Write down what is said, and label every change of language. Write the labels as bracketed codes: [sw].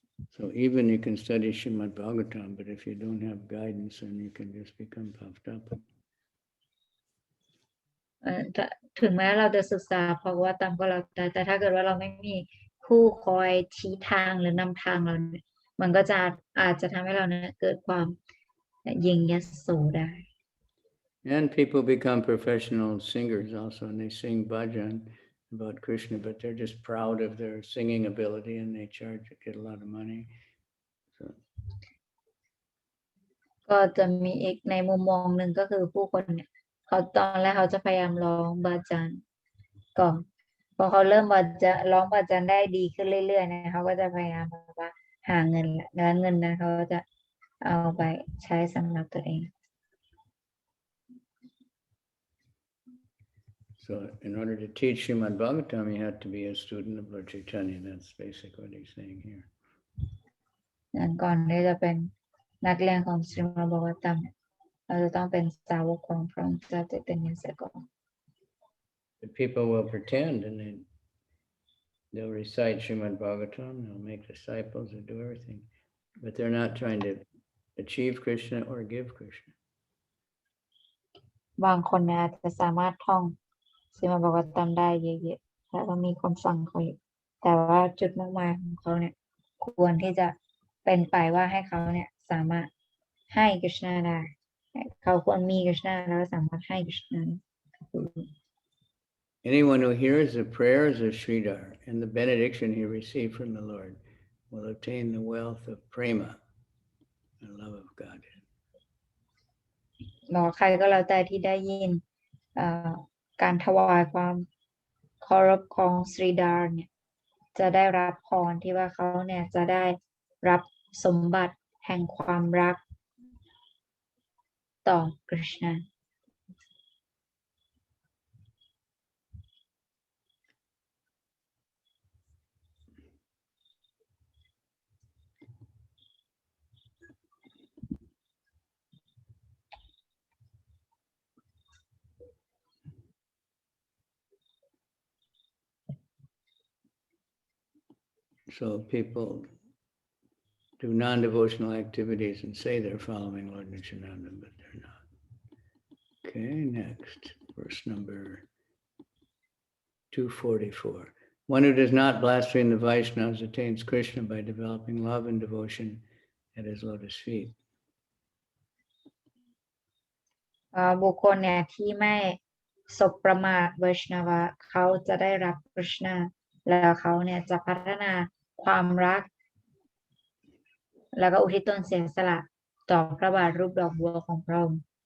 [en] So even you can study Srimad Bhagavatam, but if you don't have guidance, then you can just become puffed up. [th] ถึงแม้เราจะศึกษาเพราะว่าตามก็แล้วแต่ถ้าเกิดว่าเราไม่มีผู้คอยชี้ทางหรือนำทางเราเนี่ยมันก็จะอาจจะทำให้เราเนี่ยเกิดความยิงยโสได้ [en] And people become professional singers also, and they sing bhajan about Krishna, but they're just proud of their singing ability and they get a lot of money. So. [th] ก็จะมีอีกในมุมมองหนึ่งก็คือผู้คนเนี่ยเขาตอนแรกเขาจะพยายามร้องบาจานก่อนพอเขาเริ่มร้องบาจานได้ดีขึ้นเรื่อยๆนะเขาก็จะพยายามแบบว่าหาเงินแล้วเงินนั้นเขาจะเอาไปใช้สำหรับตัวเอง [en] So in order to teach Srimad Bhagavatam, you have to be a student of Lord Chaitanya. That's basically what he's saying here. [th] ก่อนที่จะเป็นนักเรียนของสรีมดบากวัตตัมเราจะต้องเป็นสาวกของพระองค์เจ้าเตญเสียก่อน [en] But people will pretend and they'll recite Srimad Bhagavatam, they'll make disciples and do everything, but they're not trying to achieve Krishna or give Krishna. [th] บางคนเนี่ยอาจจะสามารถท่องสรีมดบากวัตตัมได้เยอะๆแล้วก็มีคนฟังเขาอยู่แต่ว่าจุดมุ่งหมายของเขาเนี่ยควรที่จะเป็นไปว่าให้เขาเนี่ยสามารถให้กฤษณาได้เขาควรมีกฤษณาแล้วสามารถให้กฤษณา [en] Anyone who hears the prayers of Sridhar and the benediction he received from the Lord will obtain the wealth of prema, the love of God. [th] ใครก็แล้วแต่ที่ได้ยินการถวายความเคารพของสรีดาเนี่ยจะได้รับพรที่ว่าเขาเนี่ยจะได้รับสมบัติแห่งความรักต่อกฤษณา [en] So people do non-devotional activities and say they're following Lord Nityananda, but they're not. Okay, next, verse number 244. One who does not blaspheme the Vaishnavas attains Krishna by developing love and devotion at his lotus feet. [th] บุคคลเนี่ยที่ไม่สบประมาทไวชนวะเขาจะได้รับกฤษณาแล้วเขาเนี่ยจะพัฒนาความรักแล้วก็อุทิศตนเสียสละต่อพระบาทรูปดอกบัวของพระองค์